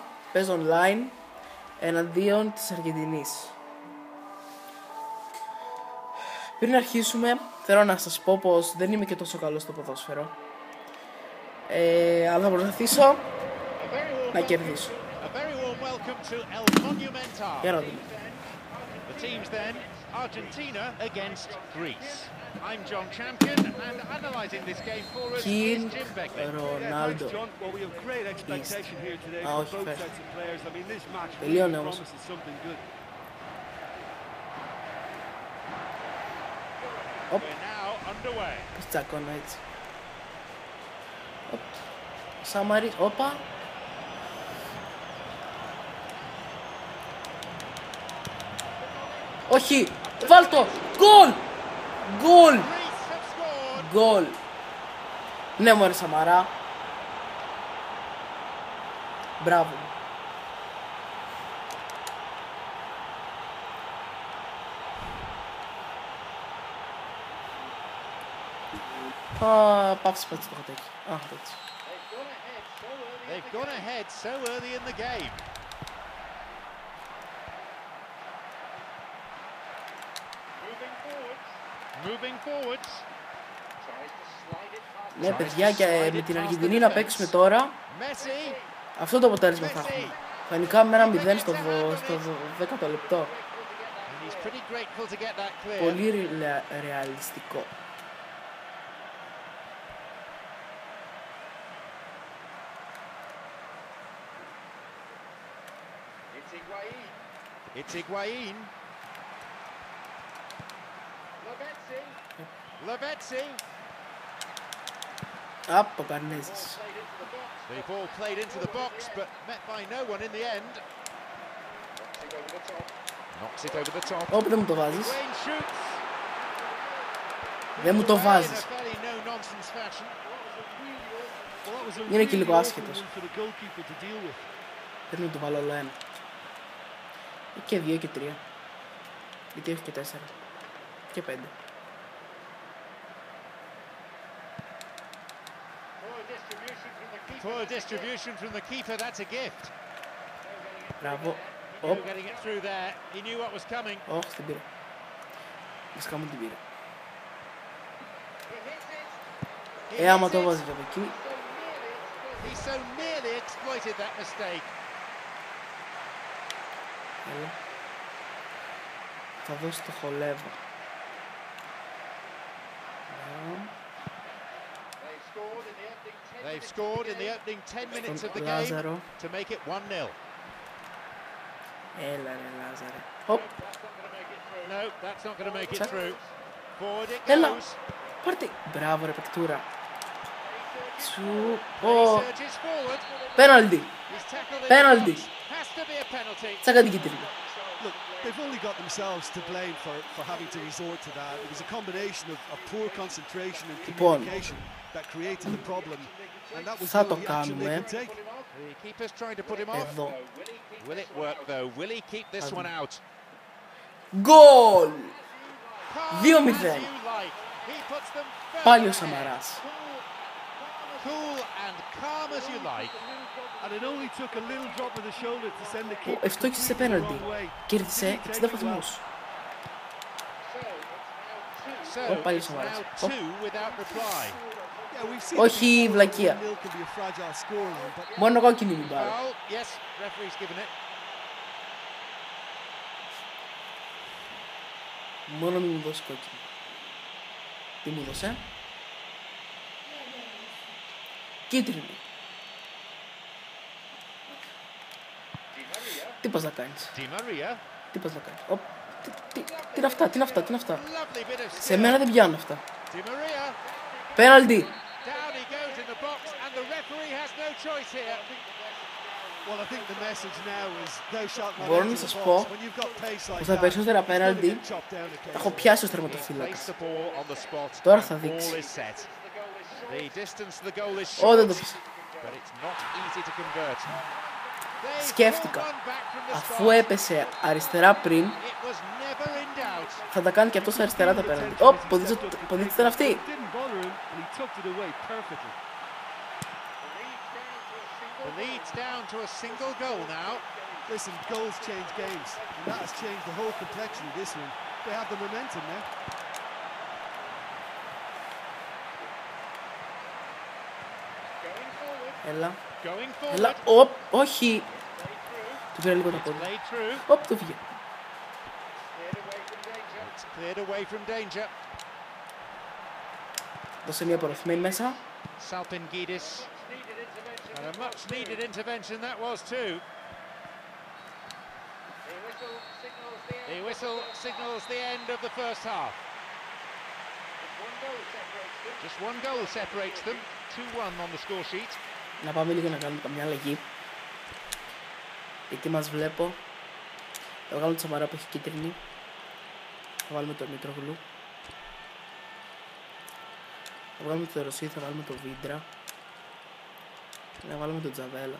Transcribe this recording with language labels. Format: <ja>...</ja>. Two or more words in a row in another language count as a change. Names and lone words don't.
<el>Παίζω online εναντίον της Αργεντινής. Πριν αρχίσουμε θέλω να σας πω πως δεν είμαι και τόσο καλός στο ποδόσφαιρο, αλλά θα προσπαθήσω να κερδίσω. Για να δούμε.</el> <en>Argentina against Greece. I'm John Champion and analysing this game for us is Jim Begley. Ronaldo. John, well, we have great expectation here today Oh, for both sets of players. I mean, this match really promises something good. We're now underway.</en> <el>Τσακώνω έτσι. Σαμαρί, όπα. Όχι, βάλτο, γκολ, γκολ, γκολ. Ναι μωρέ Σαμαρά. Μπράβο. Πάψε πάτσε το χατάκι. Έτσι.</el> <en>They've gone ahead so early in the game. Moving forwards.</en> <el>Ναι παιδιά, και με την Αργεντινή να παίξουμε τώρα. Αυτό το αποτέλεσμα θα έχουμε. Θα νικάμε με 1-0 στο 10ο λεπτό. Πολύ ρεαλιστικό.</el> <en>It's Higuain. Lavezzi. Up, Paganezis. The ball played into the box, but met by no one in the end. Knocks it over the top.</en> <el>Όπ, δεν μου το βάζεις. Δεν μου το βάζεις. Είναι και λίγο άσχετος. Πρέπει να το βάλω όλο ένα. Και 2 και 3. Γιατί έχει και 4. Και 5.</el> <en>Poor distribution from the keeper, that's a gift.</en> <el>Μπράβο.</el> <en>Getting it through there. He knew what was coming.</en> <el>Όχι, την πήρα. Βασικά μου την πήρα. Άμα το βάζει από εκεί.</el> <en>He so nearly exploited that mistake.</en> <el>Θα δώσει το χολεύω.</el> <en>They've scored in the opening 10 minutes of the game to make it 1-0.</en> <el>Έλα ρε Λάζαρε. Οπ.</el> <en>No, that's not going to make it through. Forward it</en> <el>Έλα.</el> <en>goes.</en> <el>Πάρτε. Μπράβο ρε παικτούρα. Σου.</el> <en>Surges forward.</en> <el>Πέναλτι.</el> <en>He's tackled it.</en> <el>Πέναλτι.</el> <en>Has to be a penalty.</en> <el>Τσάκα την κίτρινη.</el> <en>Look, they've only got themselves to blame for having to resort to that. It was a combination of poor concentration and communication that created the problem. And that was the only action they could take. The keeper's trying to put him off.</en> <el>Εδώ.</el> <en>Will it work though? Will he keep this one out?</en> <el>Γκολ.</el> <en>Calm 2-0. as you like. He puts them</en> <el>Πάλι ο Σαμαράς.</el> <en>cool and calm as you like. And it only took a little drop of the shoulder to send the keeper</en> <el>Ευτόχησε σε πέναλτι. Κέρδισε 60 βαθμούς.</el> <en>So</en> <el>πάλι ο</el> <en>it's</en> <el>Σαμαράς.</el> <en>now 2 without reply.</en> <el>Όχι βλακεία. Μόνο κόκκινη μην πάρω.</el> <en>Foul. Yes, referee's given it.</en> <el>Μόνο μην μου δώσει κόκκινη. Τι μου δώσε? Κίτρινη. Τι πας να κάνεις? Di Maria. Τι πας να κάνεις? Τι είναι αυτά, τι είναι αυτά, τι είναι αυτά?</el> <en>Lovely bit of</en> <el>Σε</el> <en>skill.</en> <el>μένα δεν πιάνουν αυτά. Di Maria. Πέναλτι.</el> <en>Down he goes in the box and the referee has no choice here. Well, I think the message now is thou shalt not</en> <el>Μπορώ να</el> <en>enter</en> <el>σας</el> <en>the</en> <el>πω</el> <en>box. When you've got pace like</en> <el>πως τα</el> <en>that,</en> <el>περισσότερα</el> <en>you're gonna</en> <el>πέναλτι</el> <en>get chopped down</en> <el>τα</el> <en>occasionally.</en> <el>έχω πιάσει ως</el> <en>Place</en> <el>τερματοφύλακας.</el> <en>the ball on the spot.</en> <el>Τώρα θα</el> <en>Ball</en> <el>δείξει.</el> <en>is set. The distance to the goal is</en> <el>Ω, δεν</el> <en>short,</en> <el>το πήσα.</el> <en>but it's not easy to convert.</en> <el>Σκέφτηκα, αφού έπεσε αριστερά πριν, Θα τα κάνει και αυτό στα αριστερά τα πέναντι. Ωπ, ποδίτσε ήταν αυτή.</el> <en>The lead's down to a single goal now. Listen, goals change games, and that has changed the whole complexion of this one. They have the momentum now.</en> <el>Έλα.</el> <en>Going</en> <el>Έλα.</el> <en>forward.</en> <el>Οπ, όχι. Του πήρα λίγο τα πόδια.</el> <en>Played through.</en> <el>Οπ, το φύγε.</el> <en>It's cleared away from danger.</en> <el>Δώσε μια προωθημένη μέσα.</el> <en>Salpingidis. And a much needed intervention that was too. The whistle signals the end of the first half. Just one goal separates them. 2-1 on the score sheet.</en> <el>Να πάμε λίγο να κάνουμε καμιά αλλαγή. Γιατί μας βλέπω. Θα βγάλουμε τη Σαμαρά που έχει κίτρινη. Θα βάλουμε τον Μητρογλου. Θα βγάλουμε τον Ρωσί, θα βάλουμε τον Βίντρα. Και να βάλουμε τον Τζαβέλα.</el>